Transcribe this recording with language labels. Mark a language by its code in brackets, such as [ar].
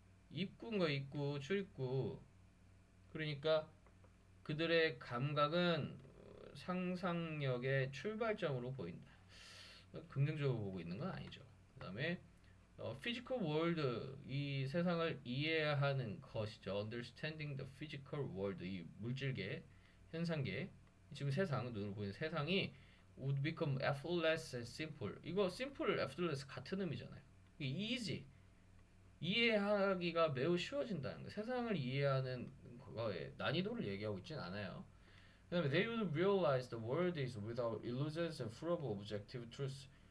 [ko] 입구인가 입구, 출입구. 그러니까 그들의 감각은 상상력의 출발점으로 보인다. 긍정적으로 보고 있는 건 아니죠. 그다음에 physical world, 이 세상을 이해하는 것이죠. [en] understanding the physical world, [ko] 이 물질계, 현상계, 지금 세상, 눈으로 보이는 세상이 [en] would become effortless and simple. [ko] 이거 simple, effortless 같은 의미잖아요. easy, 이해하기가 매우 쉬워진다는 거. 세상을 이해하는 거에 난이도를 얘기하고 있진 않아요. 그다음에 [en] they would realize the world is without illusions and full of objective truths.